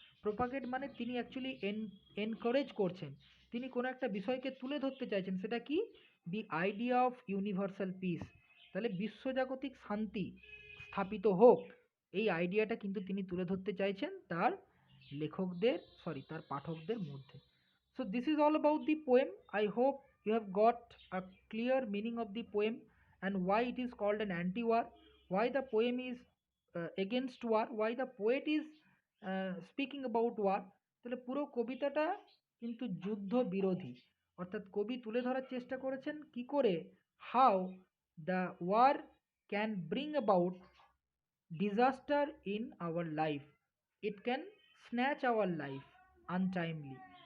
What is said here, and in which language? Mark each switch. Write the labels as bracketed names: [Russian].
[Bangla] Propagate মানে তিনি actually encourage করছেন, তিনি কোনো একটা বিষয়কে তুলে ধরতে চাইছেন, সেটা কি, [English] the idea of universal peace, [Bangla] তাহলে বিশ্বজাগতিক শান্তি স্থাপিত হোক, এই আইডিয়াটা কিন্তু তিনি তুলে ধরতে চাইছেন তার লেখকদের, তার পাঠকদের মধ্যে। [English] So this is all about the poem. I hope you have got a clear meaning of the poem and why it is called an anti-war, why the poem is against war, why the poet is speaking about war। [Bangla] তাহলে পুরো কবিতাটা কিন্তু যুদ্ধ বিরোধী, অর্থাৎ কবি তুলে ধরার চেষ্টা করেছেন কি করে, [English] How the war can bring about disaster in our life, it can snatch our life untimely।